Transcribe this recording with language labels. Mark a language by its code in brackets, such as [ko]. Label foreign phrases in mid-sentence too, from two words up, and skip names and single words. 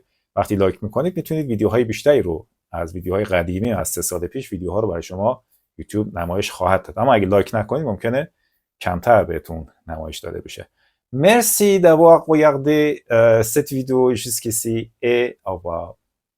[fa] وقتی لایک میکنید میتونید ویدیوهای بیشتری رو از ویدیوهای قدیمی از 3 سال پیش ویدیوها رو برای شما یوتیوب نمایش خواهد داد. اما اگه لایک نکنید ممکنه کمتر بهتون نمایش داده بشه. [fr] Merci d'avoir regardé cette vidéo jusqu'ici et au revoir.